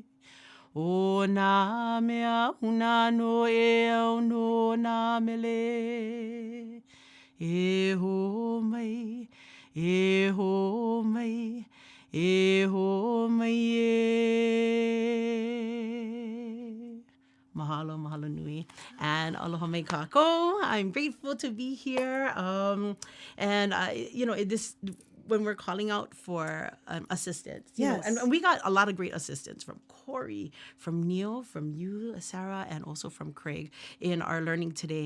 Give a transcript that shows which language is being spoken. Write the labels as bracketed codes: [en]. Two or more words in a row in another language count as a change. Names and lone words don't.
[haw] O nā mea huna no e au no nā mele. E ho mai, e ho mai, e ho mai e. Mahalo, mahalo nui. And aloha mai kako. [en] I'm grateful to be here. And when we're calling out for assistance, Yes. and we got a lot of great assistance from Cory, from Neal, from you, Sarah, and also from Craig in our learning today.